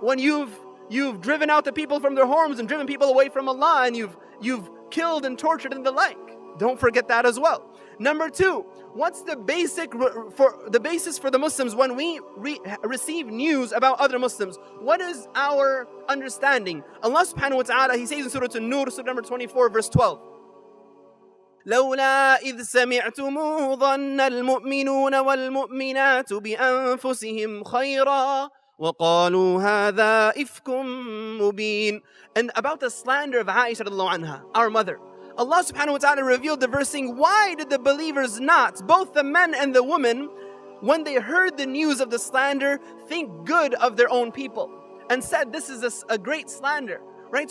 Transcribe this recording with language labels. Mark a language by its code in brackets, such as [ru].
[en] When you've driven out the people from their homes and driven people away from Allah, and you've killed and tortured and the like. Don't forget that as well. Number two, what's the basis for the Muslims when we receive news about other Muslims? What is our understanding? Allah subhanahu wa ta'ala, He says in Surah An-Nur, Surah number 24, verse 12. [ar] لولا إذ سمعتموه ظن المؤمنون والمؤمنات بأنفسهم خيرا وقالوا هذا إفك مبين. [en] And about the slander of Aisha radiallahu anha, our mother, Allah subhanahu wa ta'ala revealed the verse saying, why did the believers not, both the men and the women, when they heard the news of the slander, think good of their own people and said this is a great slander, right?